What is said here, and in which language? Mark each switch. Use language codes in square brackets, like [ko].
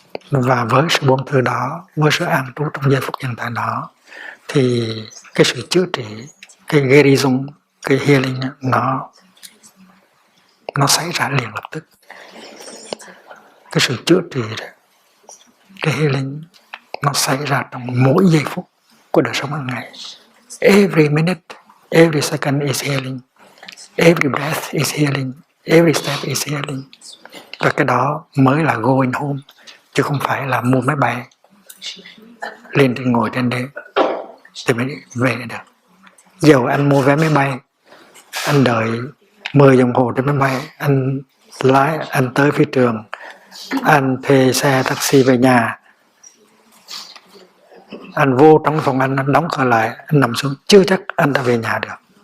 [vi] Và với sự buông thư đó, với sự an trú trong giây phút hiện tại đó, thì cái sự chữa trị, cái gerison, cái healing nó xảy ra liền lập tức. Cái sự chữa trị đó, cái healing nó xảy ra trong mỗi giây phút của đời sống hàng ngày. [en] Every minute, every second is healing, every breath is healing, every step is healing. [vi] Và cái đó mới là going home, chứ không phải là mua máy bay lên trên ngồi trên đây thì mới về được. Dầu anh mua vé máy bay, anh đợi 10 đồng hồ trên máy bay, anh lái, anh tới phi trường, anh thuê xe taxi về nhà, anh vô trong phòng anh đóng cửa lại, anh nằm xuống, chưa chắc anh đã về nhà được.